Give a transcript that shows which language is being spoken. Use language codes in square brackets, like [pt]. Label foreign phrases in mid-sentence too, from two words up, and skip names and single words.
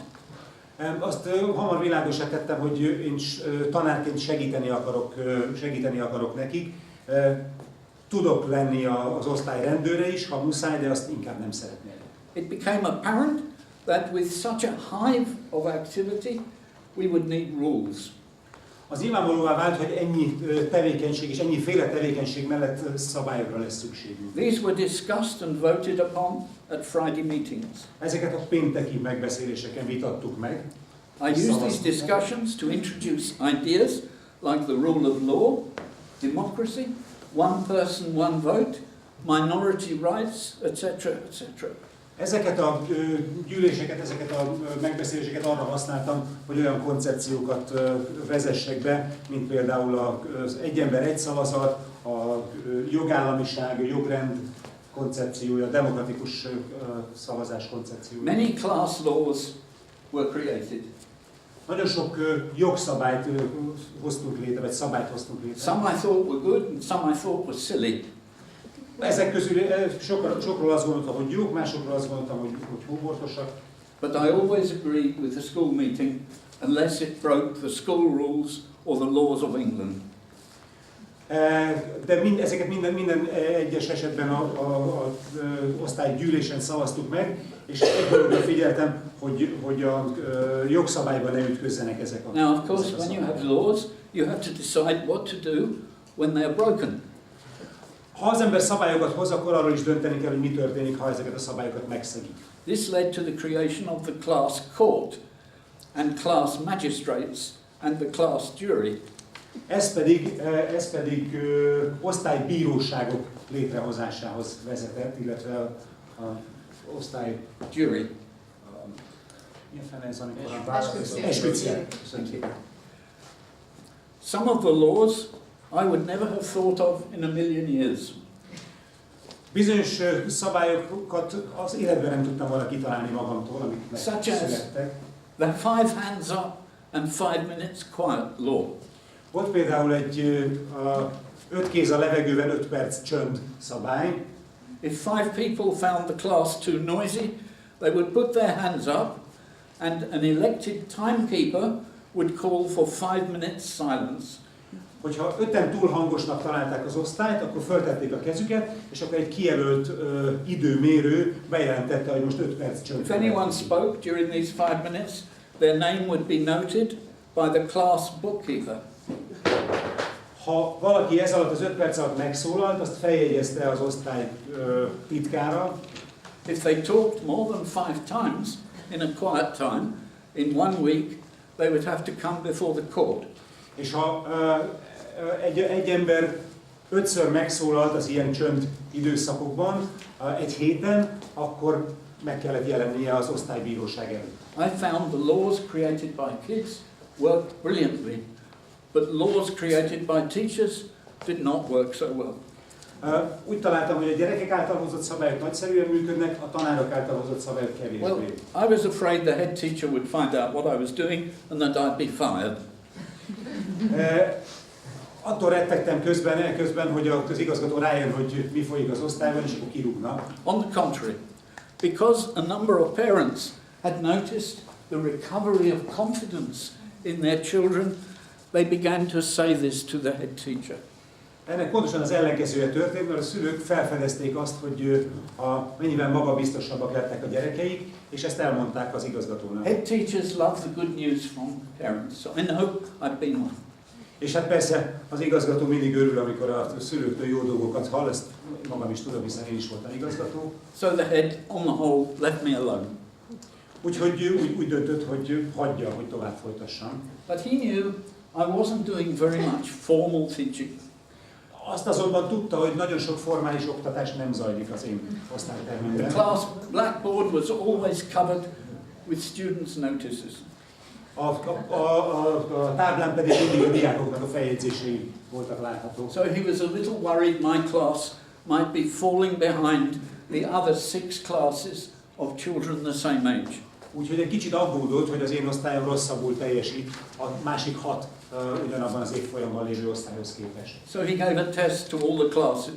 [hu] Azt hamar világosá tettem, hogy én tanárként segíteni akarok nekik. Tudok lenni az osztály rendőre is, ha muszáj, de azt inkább nem szeretném. [en] It became apparent that with such a hive of activity, we would need rules. [hu] Az nyilvánvalóvá vált, hogy ennyi tevékenység és ennyiféle tevékenység mellett szabályokra lesz szükségünk. [en] These were discussed and voted upon at Friday meetings. [hu] Ezeket a pénteki megbeszéléseken vitattuk meg. [en] I used these discussions to introduce ideas like the rule of law, democracy, one person, one vote, minority rights, etc., etc. [hu] Ezeket a gyűléseket, ezeket a megbeszéléseket arra használtam, hogy olyan koncepciókat vezessek be, mint például az egy ember, egy szavazat, a jogállamiság, a jogrend koncepciója, a demokratikus szavazás koncepciója. [en] Many class laws were created. [hu] Nagyon sok jogszabályt hoztunk létre, vagy szabályt hoztunk létre. [en] Some I thought were good and some I thought were silly. [hu] Ezek közül sokról azt gondoltam, hogy jók, másokról azt gondoltam, hogy hóbortosak. [en] But I always agreed with the school meeting unless it broke the school rules or the laws of England. [hu] De ezeket minden egyes esetben a osztálygyűlésen szavaztuk meg, és egyből figyeltem, hogy a jogszabályban ne ütközzenek ezek a [en] Now, of course, when you have laws, you have to decide what to do when they are broken. [hu] Ha az ember szabályokat hoz, akkor arról is dönteni kell, hogy mi történik, ha ezeket a szabályokat megszegik. [en] This led to the creation of the class court and class magistrates and the class jury. [hu] Ez pedig osztálybíróságok létrehozásához vezetett, illetve a osztály... [en] Jury. [hu] Milyen fene ez, amikor a esküdtszer. [en] Some of the laws I would never have thought of in a million years. [hu] Bizonyos szabályokat az életben nem tudtam volna kitalálni magamtól, amik megszülettek. [en] The 5 hands up and 5 minutes quiet law. [hu] Volt például egy 5 kéz a levegőben, 5 perc csönd szabály. [en] If 5 people found the class too noisy, they would put their hands up and an elected timekeeper would call for 5 minutes silence. [hu] Hogyha 5-en túl hangosnak találták az osztályt, akkor föltették a kezüket, és akkor egy kijelölt időmérő bejelentette, hogy most 5 perc csönd. [en] If anyone spoke during these 5 minutes, their name would be noted by the class bookkeeper. [hu] Ha valaki ez alatt az 5 perc alatt megszólalt, azt feljegyezte az osztály titkára. [en] If they talked more than 5 times in a quiet time, in 1 week, they would have to come before the court. [hu] És ha egy ember 5-ször megszólalt az ilyen csönd időszakokban, egy héten, akkor meg kellett jelennie az osztálybíróság előtt. [en] I found the laws created by kids worked brilliantly, but laws created by teachers did not work so well. [hu] Úgy találtam, hogy a gyerekek által hozott szabályok nagyszerűen működnek, a tanárok által hozott szabályok kevésbé. [en] Well, I was afraid the head teacher would find out what I was doing and that I'd be fired. [hu] Attól rettegtem közben, hogy az igazgató rájön, hogy mi folyik az osztályban, és akkor kirúgnak. [en] On the contrary, because a number of parents had noticed the recovery of confidence in their children, they began to say this to the head teacher. [hu] Ennek pontosan az ellenkezője történt, mert a szülők felfedezték azt, hogy mennyivel magabiztosabbak lettek a gyerekeik, és ezt elmondták az igazgatónak. [en] Head teachers love the good news from parents. So I know I've been one. [hu] És hát persze az igazgató mindig örül, amikor a szülőktől jó dolgokat hall, ezt magam is tudom, hiszen én is voltam igazgató. [en] So the head, on the whole, left me alone. [hu] Úgyhogy úgy döntött, hogy hagyja, hogy tovább folytassam. [en] But he knew I wasn't doing very much formal teaching. [hu] Azt azonban tudta, hogy nagyon sok formális oktatás nem zajlik az én osztálytermemben. [en] The class blackboard was always covered with students' notices. [hu] A táblán pedig mindig a diákoknak a feljegyzései voltak láthatók. [en] So he was a little worried my class might be falling behind the other 6 classes of children the same age. [hu] Úgyhogy egy kicsit aggódott, hogy az én osztályom rosszabbul teljesít a másik 6 ugyanabban az évfolyamban lévő osztályhoz képest. [en] So he gave a test to all the classes.